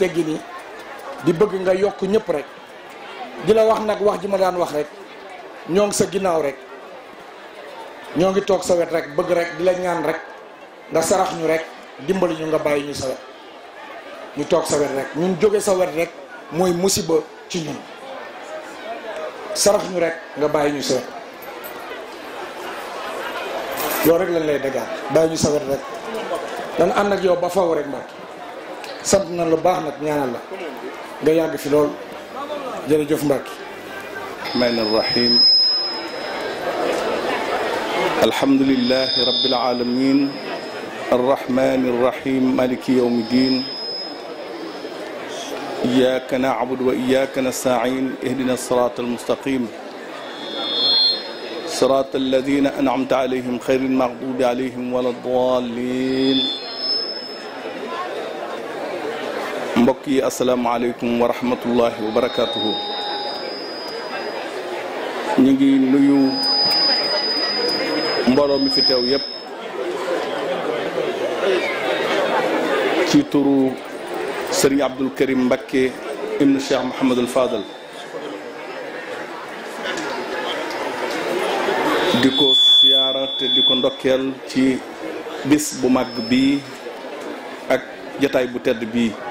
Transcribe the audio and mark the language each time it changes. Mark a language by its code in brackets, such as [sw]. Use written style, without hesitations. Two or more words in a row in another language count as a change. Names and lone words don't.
[wo] teggin yi di bëgg nga yokk ñëpp rek di la wax nag wax ji ma daan wax rek ñoo ngi sa ginnaaw rek ñoo ngi toog sa wet rek bëgg rek di la ñaan rek nga sarax ñu rek dimbali ñu nga bàyyi ñu sa wet ñu toog sa wet rek ñun jóge sa wet rek mooy musiba ci ñun sarax ñu rek nga bàyyi ñu sa wet loolu rek lañ lay dagaat bàyyi ñu sa wet rek dan ànd ak yow ba faw rek Mbacke sant na lu baax nag ñaanal la nga yàgg fi lool jërëjëf Mbacke. [ar] الرحمن الرحيم الحمد لله رب العالمين الرحمن الرحيم مالك يوم الدين إياك نعبد وإياك نستعين اهدنا الصراط المستقيم صراط الذين أنعمت عليهم خير المغضوب عليهم ولا الضالين [wo] mbokk yi [ar] السلام عليكم ورحمة الله وبركاته [wo] ñu ngi nuyu mbooloo mi fi teew yépp ci turu Serigne Abdul Karim Mbacké ibnu Cheikh Mouhamadul Fadal di ko siyaara te di ko ndokkeel ci bis bu mag bii ak jataay bu tedd bii